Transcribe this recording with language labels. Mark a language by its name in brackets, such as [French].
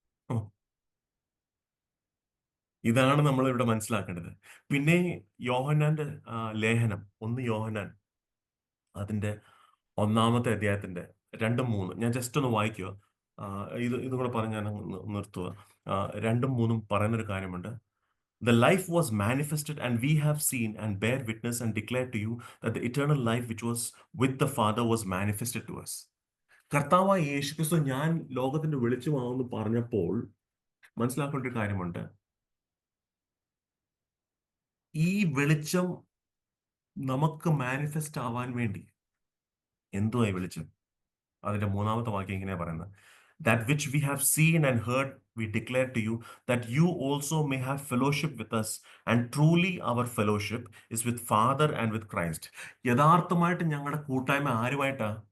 [Malayalam] ഓ, ഇതാണ് നമ്മൾ ഇവിടെ മനസ്സിലാക്കേണ്ടത്. പിന്നെ യോഹന്നാന്റെ ലേഖനം 1 യോഹന്നാൻ അതിന്റെ 1-ാമത്തെ അധ്യായത്തിന്റെ 2-3 ഞാൻ ജസ്റ്റ് ഒന്ന് വായിക്കുക. ഇതും കൂടെ പറഞ്ഞ് ഞാൻ അങ്ങ് നിർത്തുക. 2-3 പറയുന്നൊരു കാര്യമുണ്ട്. [English] The life was manifested, and we have seen and bear witness and declare to you that the eternal life which was with the Father was manifested to us. [Malayalam] കർത്താവായ യേശുക്രിസ്തു ഞാൻ ലോകത്തിന്റെ വെളിച്ചമാവെന്ന് പറഞ്ഞപ്പോൾ മനസ്സിലാക്കേണ്ട ഒരു കാര്യമുണ്ട്. ഈ വെളിച്ചം നമുക്ക് മാനിഫെസ്റ്റ് ആവാൻ വേണ്ടി എന്തുവാ ഈ വെളിച്ചം? അതിന്റെ 3-ാമത്തെ വാക്യം ഇങ്ങനെയാ പറയുന്നത്. [English] That which we have seen and heard we declare to you, that you also may have fellowship with us, and truly our fellowship is with Father and with Christ. [Malayalam] യഥാർത്ഥമായിട്ട് ഞങ്ങളുടെ കൂട്ടായ്മ ആരുമായിട്ടാ?